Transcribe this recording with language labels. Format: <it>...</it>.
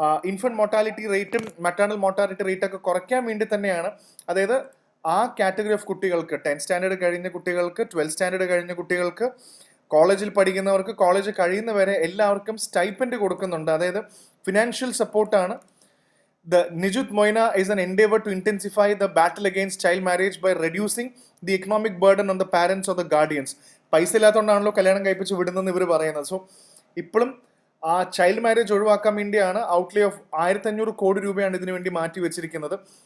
<ml>Infant mortality റേറ്റും maternal mortality rate ഒക്കെ കുറയ്ക്കാൻ വേണ്ടി തന്നെയാണ്. അതായത് ആ കാറ്റഗറി ഓഫ് കുട്ടികൾക്ക്, 10th സ്റ്റാൻഡേർഡ് കഴിഞ്ഞ കുട്ടികൾക്ക്, 12th സ്റ്റാൻഡേർഡ് കഴിഞ്ഞ കുട്ടികൾക്ക്, കോളേജിൽ പഠിക്കുന്നവർക്ക്, കോളേജ് കഴിയുന്നവരെ എല്ലാവർക്കും സ്റ്റൈപ്പൻഡ് കൊടുക്കുന്നുണ്ട്. അതായത് ഫിനാൻഷ്യൽ സപ്പോർട്ടാണ്.</ml> <en>The Nijut Moina is an endeavor to intensify the battle against child marriage by reducing the economic burden on the parents or the guardians.</en> <ml>പൈസ ഇല്ലാത്തതുകൊണ്ടാണല്ലോ കല്യാണം കഴിപ്പിച്ച് വിടുന്നതെന്ന് ഇവർ പറയുന്നത്. സോ ഇപ്പോഴും ആ ചൈൽഡ് മാരേജ് ഒഴിവാക്കാൻ വേണ്ടിയാണ് ഔട്ട്ലേ ഓഫ് 1500 കോടി രൂപയാണ് ഇതിനു വേണ്ടി മാറ്റി വെച്ചിരിക്കുന്നത്.</ml>